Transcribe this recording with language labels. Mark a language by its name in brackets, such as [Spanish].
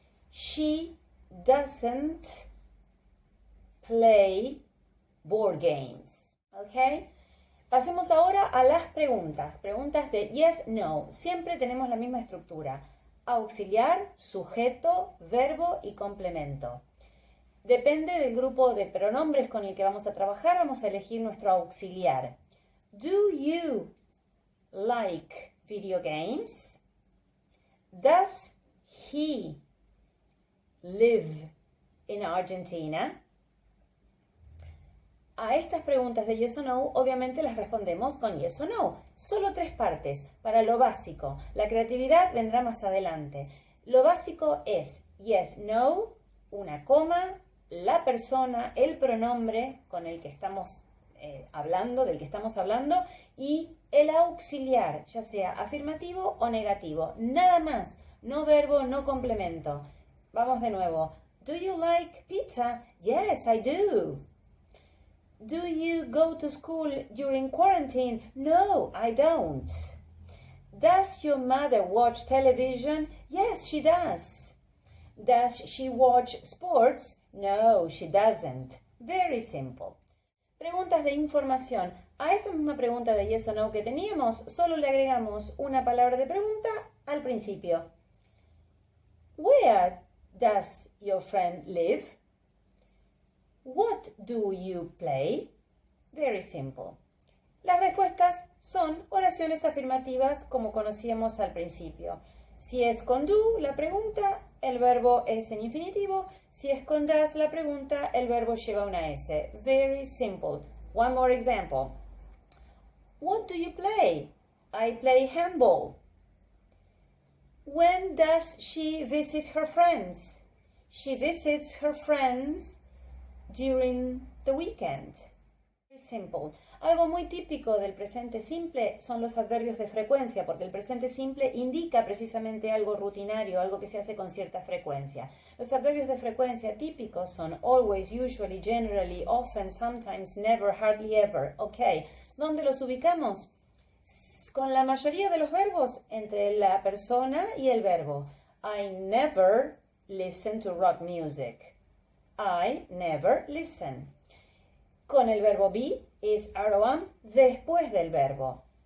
[English] She doesn't play board games. [Spanish] ¿Ok? Pasemos ahora a las preguntas. Preguntas de yes, no. Siempre tenemos la misma estructura. Auxiliar, sujeto, verbo y complemento. Depende del grupo de pronombres con el que vamos a trabajar, vamos a elegir nuestro auxiliar. [English] Do you like video games? Does he live in Argentina? [Spanish] A estas preguntas de yes o no, obviamente las respondemos con yes o no. Solo 3 partes, para lo básico. La creatividad vendrá más adelante. Lo básico es yes, no, una coma, la persona, el pronombre con el que estamos del que estamos hablando, y el auxiliar, ya sea afirmativo o negativo. Nada más, no verbo, no complemento. Vamos de nuevo. [English] Do you like pizza? Yes, I do. Do you go to school during quarantine? No, I don't. Does your mother watch television? Yes, she does. Does she watch sports? No, she doesn't. Very simple. [Spanish] Preguntas de información. A esa misma pregunta de yes o no que teníamos, solo le agregamos una palabra de pregunta al principio. [English] Where does your friend live? What do you play? Very simple. [Spanish] Las respuestas son oraciones afirmativas como conocíamos al principio. Si es con do, la pregunta, el verbo es en infinitivo. Si es con does, la pregunta, el verbo lleva una S. [English] Very simple. One more example. What do you play? I play handball. When does she visit her friends? She visits her friends during the weekend. Very simple. [Spanish] Algo muy típico del presente simple son los adverbios de frecuencia, porque el presente simple indica precisamente algo rutinario, algo que se hace con cierta frecuencia. Los adverbios de frecuencia típicos son always, usually, generally, often, sometimes, never, hardly ever. Ok, ¿dónde los ubicamos? Con la mayoría de los verbos entre la persona y el verbo. [English] I never listen to rock music. I never listen. [Spanish] Con el verbo be, is, are o am, después del verbo.